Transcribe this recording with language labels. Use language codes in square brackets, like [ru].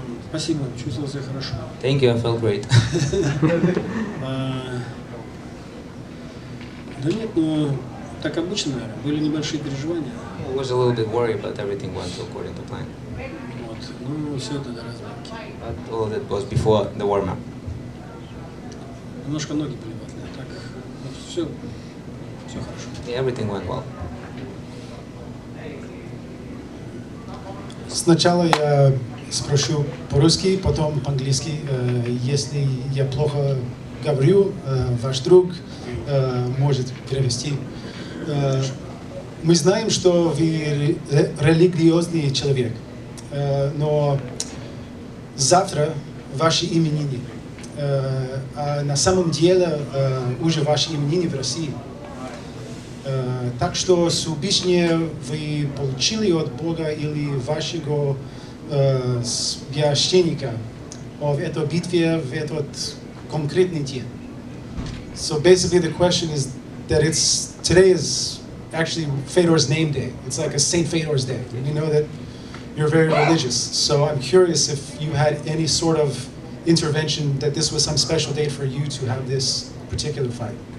[ru] Спасибо, чувствовал себя хорошо. [en] Thank you, I felt great. [ru] Да нет, ну, так обычно, наверное, были небольшие переживания. [en] I was a little bit worried, but everything went according to plan. [ru] Вот, ну, все это до разборки. [en] But all of it was before the warm-up. [ru] Немножко ноги были ватные, так, вот все все хорошо. [en] Yeah, everything went well. [ru] Сначала я спрошу по-русски, потом по-английски. Если я плохо говорю, ваш друг может перевести. Мы знаем, что вы религиозный человек, но завтра ваши именины. А на самом деле уже ваши именины в России. Так что субишнее вы получили от Бога или вашего священника в этой битве, в этот конкретный день. [en] So basically the question is that today is actually Fedor's name day. It's like a Saint Fedor's Day. We know that you're very religious. So I'm curious if you had any sort of intervention that this was some special date for you to have this particular fight.